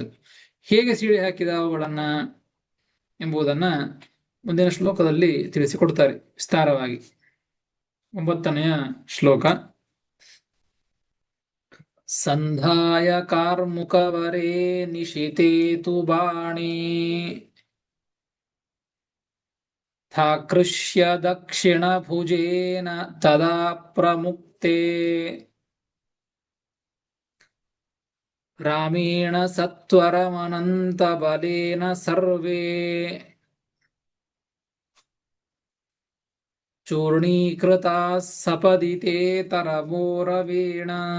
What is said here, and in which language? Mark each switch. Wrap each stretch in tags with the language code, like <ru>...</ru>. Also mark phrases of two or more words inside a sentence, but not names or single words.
<kn>ಹೇಗೆ ಸೀಳಿ ಹಾಕಿದ ಅವುಗಳನ್ನ ಎಂಬುದನ್ನ ಮುಂದಿನ ಶ್ಲೋಕದಲ್ಲಿ ತಿಳಿಸಿಕೊಡ್ತಾರೆ ವಿಸ್ತಾರವಾಗಿ. 9ನೆಯ ಶ್ಲೋಕ.</kn> <sa>ಸಂಧಾಯ ಕಾರ್ಮುಕವರೇ ನಿಶಿತೆ ತು ಬಾಣಿ ಥಾಕೃಷ್ಯ ದಕ್ಷಿಣ ಭುಜೇನ ತದಾ ಪ್ರಮುಕ್ತೆ ರಾಮೇಣ ಸತ್ವರಮನಂತ ಬಲೇನ ಸರ್ವೇ ಚೂರ್ಣೀಕೃತಾ ಸಪದಿತೆ ತರಮೋರವೇಣ</sa>